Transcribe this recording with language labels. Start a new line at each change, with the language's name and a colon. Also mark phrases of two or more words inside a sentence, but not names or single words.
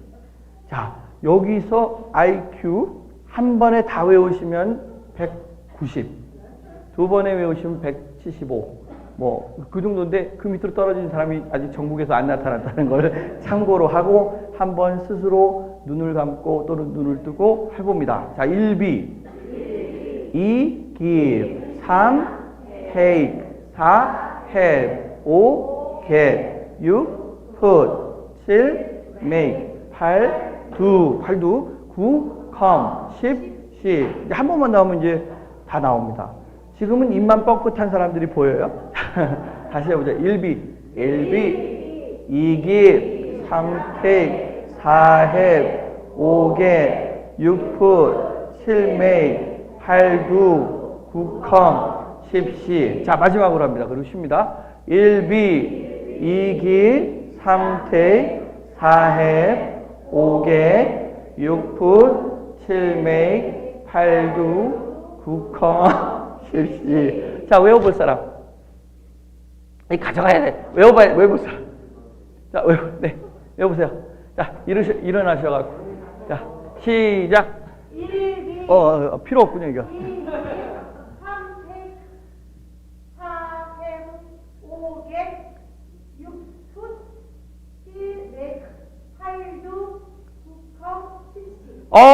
Korean: 자, 여기서 IQ 한 번에 다 외우시면 190. 두 번에 외우시면 175. 그 정도인데 그 밑으로 떨어진 사람이 아직 정국에서 안 나타났다는 걸 참고로 하고 한번 스스로 눈을 감고 또는 눈을 뜨고 해봅니다. 자, 1비, 2,
English: give, 3, take, 4, have, 5, get, 6, put, 7, make, 8, do, 9, come, 10, see.
Korean: 한 번만 나오면 이제 다 나옵니다. 지금은 입만 뻥긋한 사람들이 보여요. 다시 해보자.
English: 1비, 2 give, 3 take, 4 have, 5 get, 6 put, 7 make, 8 do, 9 come, 10 see.
Korean: 자, 마지막으로 합니다. 그리고 쉽니다.
English: 1비, 2 give, 3 take, 4 have, 5 get, 6 put, 7 make, 8 do, 9 come,
Korean: 실시. 자, 외워볼 사람. 가져가야 돼. 외워볼 사람. 자, 외워보세요. 자, 일어나셔가지고. 자, 시작. 필요 없군요, 이거. 3, 4, 5, 6, 7, 8, 9, 10.